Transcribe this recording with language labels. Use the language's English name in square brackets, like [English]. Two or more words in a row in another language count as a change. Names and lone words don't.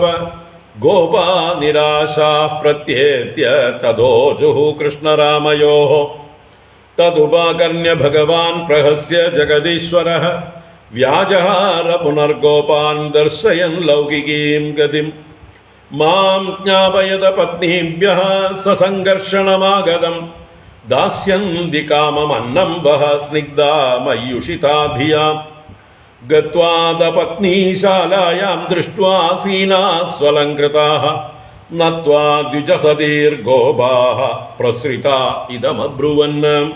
[Sanskrit] गोपा निराशाः प्रत्येत्य तदोचुः कृष्णरामयोः. तदुपाकर्ण्य भगवान् प्रहस्य जगदीश्वरः व्याजहार पुनर्गोपान् दर्शयन् लौकिकीं गतिम्. മാം ജ്ഞാപയത പത്നീഭ്യഃ സസംഘർഷണമാഗതം ദാസ്യന്തി കാമമന്നം വഹ സ്നിഗ്ധാ മയ്യുഷിതാ ധിയാ ഗത്വാ പത്നീശാലായാം ദൃഷ്ട്വാ സീനാ സ്വലംകൃതാഃ നത്വാ ദ്വിജസദീർഘോഭാഃ പ്രസൃതാ ഇദമബ്രുവन्